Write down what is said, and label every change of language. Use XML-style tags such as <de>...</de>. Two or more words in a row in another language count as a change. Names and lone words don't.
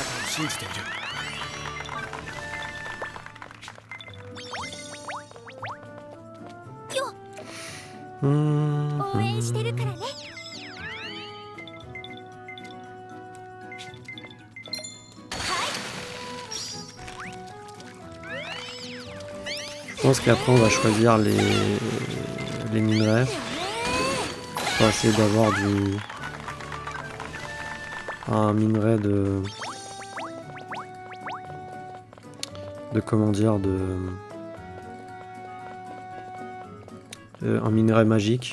<ja>信じている。ようーん。応援してるからね。</ja> <fr>Je pense qu'après on va choisir les minerais pour essayer d'avoir un minerai de comment dire un minerai magique.</fr>